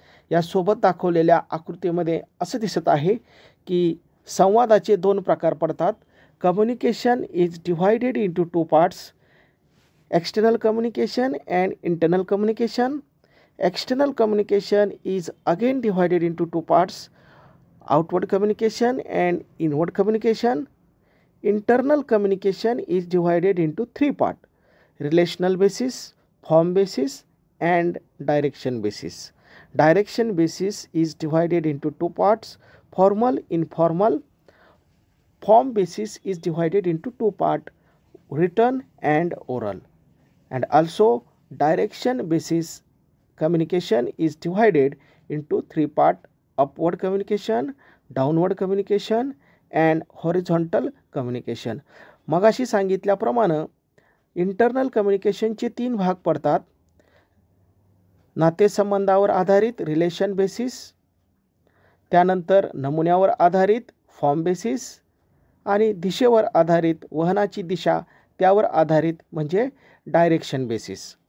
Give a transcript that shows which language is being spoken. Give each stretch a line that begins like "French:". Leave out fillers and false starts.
Marathi: या सोबत दाखवलेल्या आकृतीमध्ये असं दिसत आहे की संवादाचे 2 प्रकार पडतात.
English: Communication is divided into 2 parts, external communication and internal communication. External communication is again divided into 2 parts, outward communication and inward communication. Internal communication is divided into 3 parts: relational basis, form basis and direction basis. Direction basis is divided into 2 parts: formal, informal. Form basis is divided into 2 parts: written and oral. And also direction basis communication is divided into 3 parts: upward communication, downward communication and horizontal communication.
Marathi: मगाशी सांगितल्याप्रमाणे internal कम्युनिकेशनचे 3 भाग पडतात. नातेसंबंधावर आधारित relation basis, त्यानंतर नमुन्यावर आधारित form basis आणि दिशेवर आधारित वहनाची दिशा त्यावर आधारित म्हणजे डायरेक्शन बेसिस.